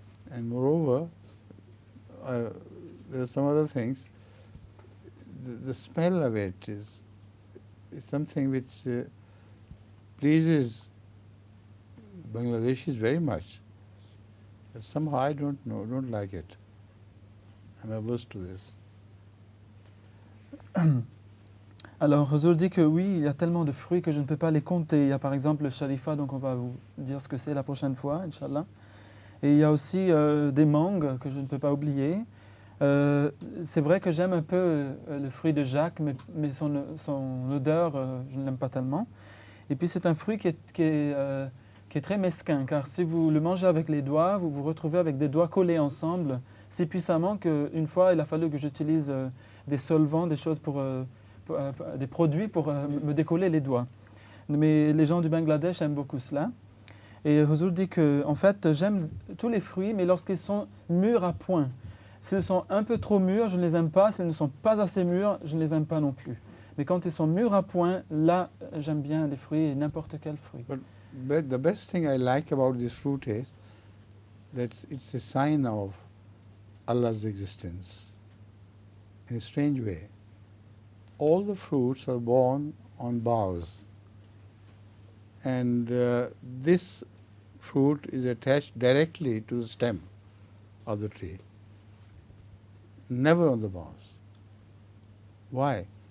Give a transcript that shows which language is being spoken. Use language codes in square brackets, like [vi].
[en] And moreover, there are some other things. The smell of it is something which pleases Bangladeshis very much. But somehow I don't like it. I'm averse to this. [fr] Alors, Huzur dit que oui, il y a tellement de fruits que je ne peux pas les compter. Il y a par exemple le shalifa, donc on va vous dire ce que c'est la prochaine fois, Inch'Allah. Et il y a aussi des mangues que je ne peux pas oublier. C'est vrai que j'aime un peu le fruit de Jacques, mais son odeur, je ne l'aime pas tellement. Et puis c'est un fruit qui est très mesquin, car si vous le mangez avec les doigts, vous vous retrouvez avec des doigts collés ensemble si puissamment qu'une fois, il a fallu que j'utilise des solvants, des choses des produits pour me décoller les doigts. Mais les gens du Bangladesh aiment beaucoup cela. Et Huzur dit que, en fait, j'aime tous les fruits, mais lorsqu'ils sont mûrs à point. S'ils sont un peu trop mûrs, je ne les aime pas. S'ils ne sont pas assez mûrs, je ne les aime pas non plus. Mais quand ils sont mûrs à point, là, j'aime bien les fruits et n'importe quel fruit. [en] But the best thing I like about this fruit is that it's a sign of Allah's existence in a strange way. All the fruits are borne on boughs, and this fruit is attached directly to the stem of the tree, never on the boughs. Why?